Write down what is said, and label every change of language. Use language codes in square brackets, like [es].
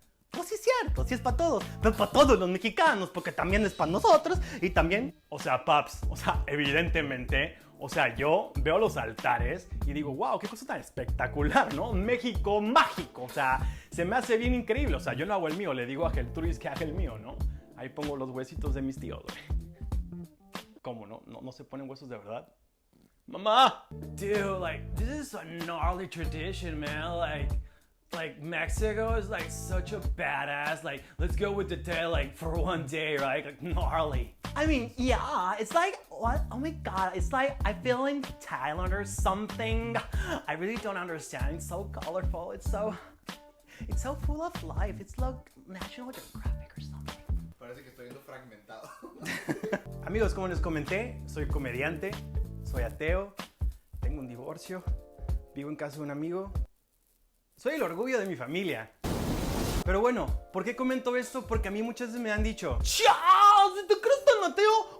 [es] Pues sí es cierto, sí es para todos, pero para todos los mexicanos, porque también es para nosotros y también, o sea, paps, o sea, evidentemente, o sea, yo veo los altares y digo, wow, qué cosa tan espectacular, ¿no? México mágico, o sea, se me hace bien increíble, o sea, yo no hago el mío, le digo a Geltrudis que haga el mío, ¿no? Ahí pongo los huesitos de mis tíos, güey. ¿Cómo no? ¿No se ponen huesos de verdad? Mamá! [en] Dude, like, this is a gnarly tradition, man, like Mexico is like such a badass, like let's go with the tail like for one day, right? Like gnarly. I mean, yeah, it's like what? Oh my god, it's like I feel in Thailand or something. I really don't understand. It's so colorful. It's so full of life. It's like National Geographic or something. [es] Parece que estoy viendo fragmentado. Amigos, como les comenté, soy comediante, soy ateo, tengo un divorcio, vivo en casa de un amigo. Soy el orgullo de mi familia. Pero bueno, ¿por qué comento esto? Porque a mí muchas veces me han dicho: ¡Chao! ¿Si te crees tan ateo?